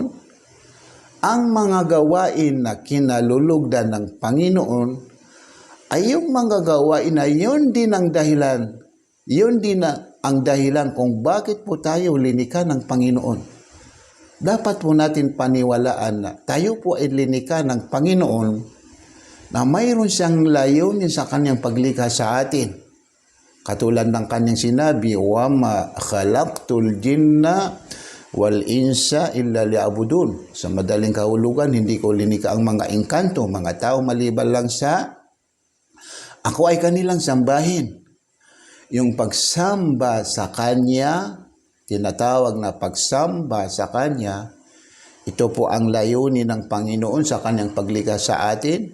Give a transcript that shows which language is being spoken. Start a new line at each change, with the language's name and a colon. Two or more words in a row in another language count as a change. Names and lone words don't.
Filipino: Ang mga gawain na kinalulugdan ng Panginoon ay yung mga gawain na yun din ang dahilan kung bakit po tayo linikha ng Panginoon. Dapat po natin paniwalaan na tayo po ay linikha ng Panginoon na mayroon siyang layunin sa kanyang paglikha sa atin. Katulad ng kanyang sinabi,
Arabic: "وما خلقت الجن والإنس إلا ليعبدون."
Filipino: Sa madaling kahulugan, hindi ko linikha ang mga engkanto, mga tao maliban lang sa ako ay kanilang sambahin. Yung pagsamba sa Kanya, tinatawag na pagsamba sa Kanya, ito po ang layunin ng Panginoon sa Kanyang paglikha sa atin.